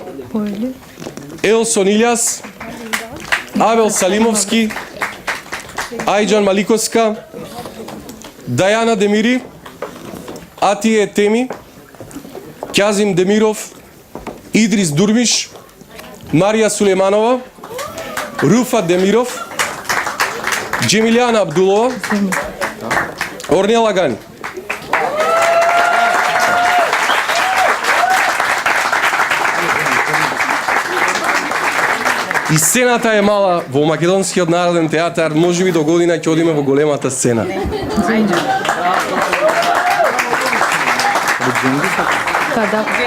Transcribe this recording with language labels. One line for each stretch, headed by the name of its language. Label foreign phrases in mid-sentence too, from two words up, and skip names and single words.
Macedonian: Елсон Илјас, Авел Салимовски, Ајджан Маликовска, Дајана Демири, Атие Теми, Кјазим Демиров, Идрис Дурмиш, Марија Сулейманова, Руфа Демиров, Джемилијана Абдулова, Орнела Гани. И сцената е мала во Македонскиот народен театар, можеби до година ќе одиме во големата сцена. Kada?